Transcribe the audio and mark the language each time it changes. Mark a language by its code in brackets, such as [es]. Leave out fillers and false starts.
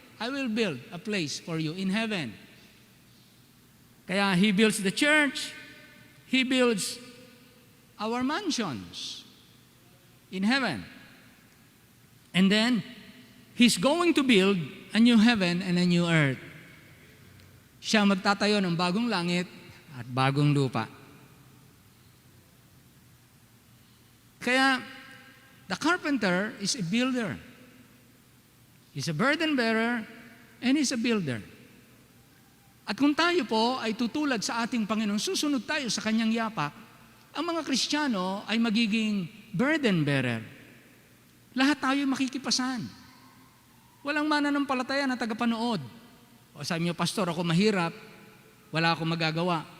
[en] I will build a place for you in heaven. Kaya he builds the church, he builds our mansions in heaven. And then, he's going to build a new heaven and a new earth. [tl] Siya magtatayo ng bagong langit at bagong lupa. [en] Kaya, the carpenter is a builder. He's a burden bearer, And He's a builder. [tl] At kung tayo po ay tutulad sa ating Panginoon, susunod tayo sa Kanyang yapak, ang mga Kristiyano ay magiging burden bearer. Lahat tayo makikipasan. Walang mananampalataya na tagapanood. O sabi niyo, Pastor, ako mahirap, wala akong magagawa.